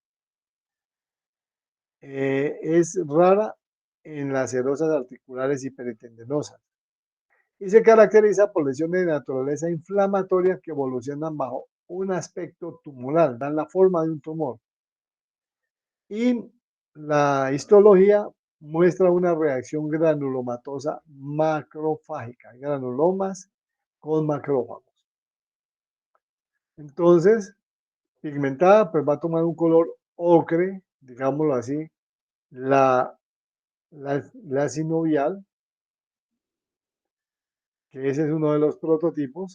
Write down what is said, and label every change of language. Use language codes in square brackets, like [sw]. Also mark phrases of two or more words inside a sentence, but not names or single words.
[es] Es rara en las serosas articulares hiperentendinosas y se caracteriza por lesiones de naturaleza inflamatoria que evolucionan bajo un aspecto tumoral, dan la forma de un tumor. Y la histología muestra una reacción granulomatosa macrofágica, granulomas con macrófagos. Entonces, pigmentada, pues va a tomar un color ocre, digámoslo así, la sinovial, que ese es uno de los prototipos.